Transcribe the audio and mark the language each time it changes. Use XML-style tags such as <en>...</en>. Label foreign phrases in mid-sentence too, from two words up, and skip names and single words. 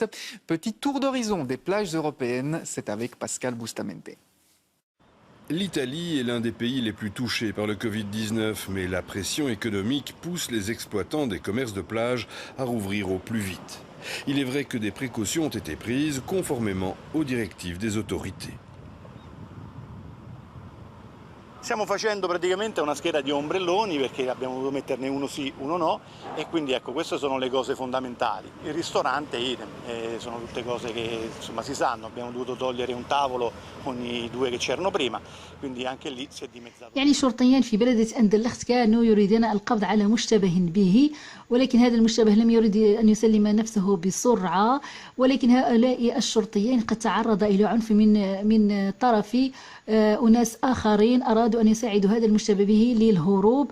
<fr>Petit tour d'horizon des plages européennes, c'est avec Pascal Bustamante. L'Italie est l'un des pays les plus touchés par le Covid-19, mais la pression économique pousse les exploitants des commerces de plage à rouvrir au plus vite. Il est vrai que des précautions ont été prises conformément aux directives des autorités.</fr> <it>Stiamo facendo praticamente una scheda di ombrelloni perché abbiamo dovuto metterne uno sì, uno no, e quindi ecco, queste sono le cose fondamentali. Il ristorante idem, sono tutte cose che insomma si sanno, abbiamo dovuto togliere un tavolo con i 2 che c'erano prima, quindi anche lì si è dimezzato.</it> <ar>يعني شرطيان في بلدة أندلخت كانوا يريدون القبض على مشتبه به، ولكن هذا المشتبه لم يرد أن يسلم نفسه بسرعة، ولكن هؤلاء الشرطيين قد تعرض إلى عنف من طرف أناس آخرين أرادوا أن يساعدوا هذا المشتبه به للهروب.</ar>